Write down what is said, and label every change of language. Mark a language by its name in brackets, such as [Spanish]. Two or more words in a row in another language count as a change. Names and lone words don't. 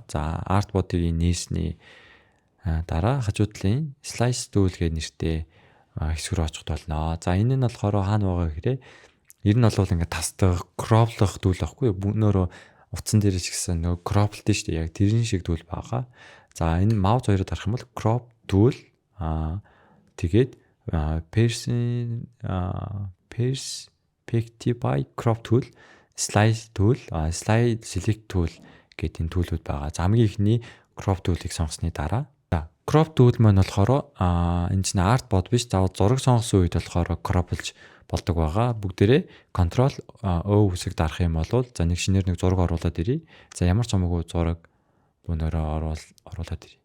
[Mongolian] За artboard-ыг нээсний дараа хажуу талын [English] slice tool [Mongolian] гэх нэртэй хэсэг рүү очихд болно. За энэ нь болохоор хаана байгаа гэхээр ер нь бол ингээд тасдах, crop-лох tool байхгүй өнөөрөө утсан дээр ч гэсэн нөгөө crop-лтэй шүү дээ. Яг тэрний шиг tool байгаа. За энэ mouse хоёроо дарах юм бол [English] crop tool [Mongolian] тэгээд [English] perspective crop tool, slide tool, slide select tool [Mongolian] гэдэг энэ tool-ууд байгаа. За хамгийн ихний [English] crop tool- [Mongolian] ыг сонгосны дараа [English] crop tool [Mongolian] маань болохоор энэ чинь artboard биш. За зураг сонгосон үед болохоор crop-лж болдог байгаа. Бүгдээрээ Ctrl O үсэг дарах юм бол за нэг шинээр нэг зураг оруулаад ирье. За ямар ч хамаагүй зураг бөөнөрөө оруулаад ирье.